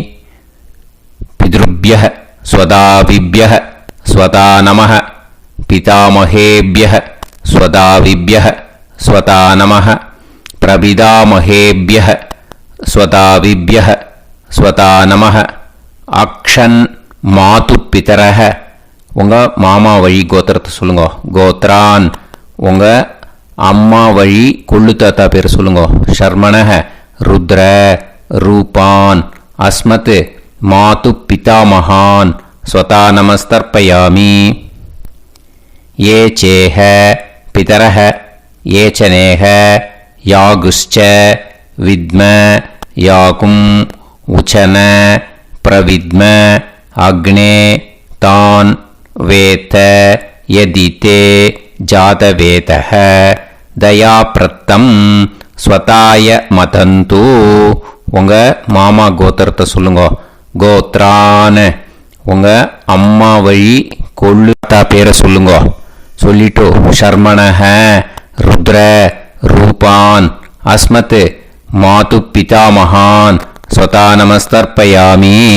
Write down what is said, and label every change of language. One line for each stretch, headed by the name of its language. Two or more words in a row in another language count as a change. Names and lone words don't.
Sanskrit: पितृभ्यः स्वधाविभ्यः स्वधा नमः पितामहेभ्यः स्वधाविभ्यः स्वधा नमः प्रपितामहेभ्यः स्वधाविभ्यः स्वधा नमः. अक्षन् मातु पितरः
Tamil: உங்கள் மாமா வழி கோத்திரத்தை சொல்லுங்க. கோத்ரான் உங்கள் அம்மா வழி கொள்ளு தாத்தா பேர் சொல்லுங்க.
Sanskrit: शर्मणः रुद्र रूपान् अस्मत् मातु पिता महान् स्वधा नमस्तर्पयामि. ये चेह पितरः ये च नेह यागुश्च विद्म याकुम् उचन प्रविद्म अग्ने तान् वेत यदिते जातवेतः दयाप्रत्तं स्वताय मतन्तु.
Tamil: உங்கள் மாமா கோத்திரத்தை சொல்லுங்க. கோத்ரான் உங்கள் அம்மா வழி கொள்ளு தாத்தா பேரை சொல்லுங்க.
Sanskrit: சொல்லிட்டு शर्मणः रुद्र रूपान् अस्मत् मातु पिता महान् स्वधा नमस्तर्पयामि.